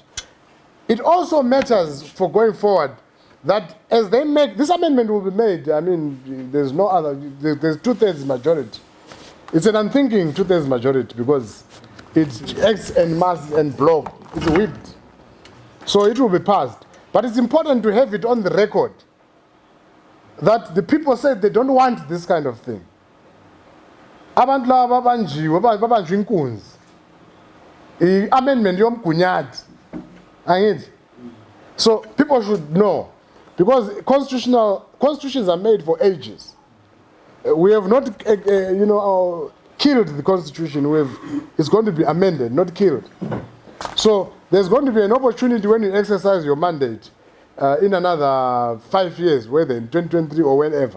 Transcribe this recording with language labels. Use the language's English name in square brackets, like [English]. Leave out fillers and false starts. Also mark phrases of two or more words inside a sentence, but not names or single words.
[English] It also matters for going forward that as they make, this amendment will be made, I mean, there's no other, there's 2/3 majority. It's an unthinking 2/3 majority because it's X and mass and block. It's whipped. So it will be passed. But it's important to have it on the record that the people said they don't want this kind of thing. [North Ndebele] Abantu laba babanjiwe babanjwe inkunzi. Amendment yomgunyathi. Angithi? [English] So people should know, because constitutions are made for ages. We have not, killed the constitution. It's going to be amended, not killed. So there's going to be an opportunity when you exercise your mandate in another 5 years, whether in 2023 or whenever.